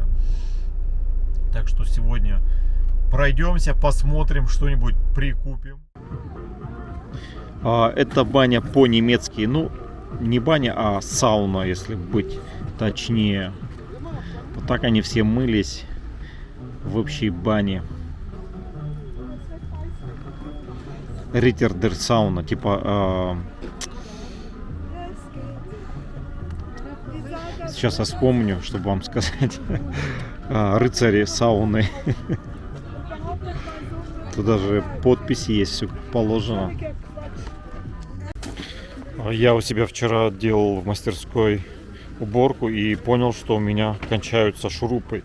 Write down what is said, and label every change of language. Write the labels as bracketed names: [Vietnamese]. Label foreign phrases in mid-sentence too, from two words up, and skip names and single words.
[Russian] Так что сегодня пройдемся, посмотрим, что-нибудь прикупим. Это баня по-немецки. Ну, не баня, а сауна, если быть точнее. Вот так они все мылись в общей бане. [German] Ritter der Sauna, [Russian] типа сейчас я вспомню, чтобы вам сказать. Рыцари сауны. Тут даже подписи есть, все как положено. Я у себя вчера делал в мастерской уборку и понял, что у меня кончаются шурупы.